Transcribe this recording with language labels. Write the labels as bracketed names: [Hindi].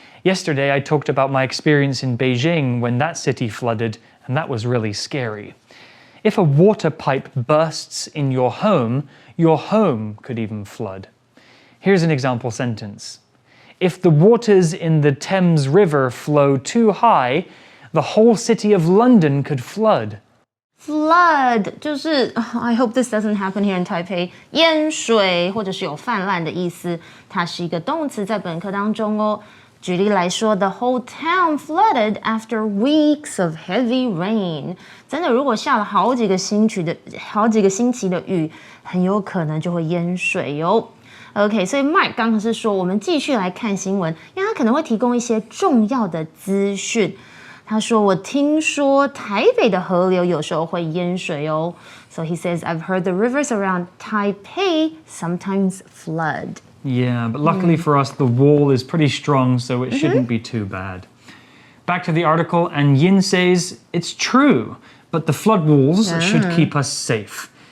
[English] Yesterday, I talked about my experience in Beijing when that city flooded, and that was really scary. If a water pipe bursts in your home could even flood. Here's an example sentence. If the waters in the Thames River flow too high, the whole city of London could flood. [Chinese] Flood 就是 [English] I hope this doesn't happen here in Taipei [Chinese] 淹水或者是有泛滥的意思，它是一个动词，在本课当中哦。举例来说 [English] ，the whole town flooded after weeks of heavy rain。 [Chinese] 真的，如果下了好几个星期的雨，很有可能就会淹水哟。 OK， 所以 Mike 刚刚是说，我们继续来看新闻，因为他可能会提供一些重要的资讯。他说：“我听说台北的河流有时候会淹水哦。” [English] So he says, "I've heard the rivers around Taipei sometimes flood." Yeah, but luckily for us, the wall is pretty strong, so it shouldn't be too bad. Back to the article, and Yin says, it's true, but the flood walls should keep us safe.